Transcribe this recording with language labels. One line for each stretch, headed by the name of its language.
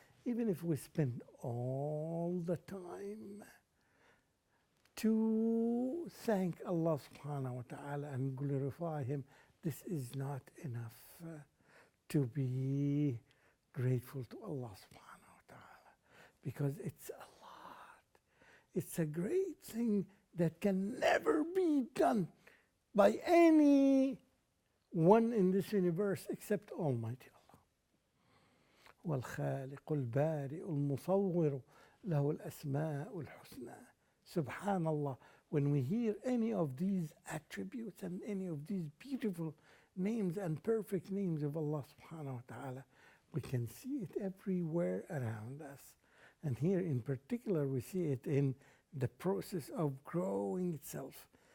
English: Even if we spend all the time to thank Allah subhanahu wa ta'ala and glorify Him, this is not enough to be grateful to Allah subhanahu wa ta'ala, because it's a lot. It's a great thing that can never be done by any one in this universe except Almighty Allah.
Arabic: والخالق البارئ المصور له الأسماء الحسنى.
English: Subhanallah, when we hear any of these attributes and any of these beautiful names and perfect names of Allah subhanahu wa ta'ala, we can see it everywhere around us. And here in particular, we see it in the process of growing itself.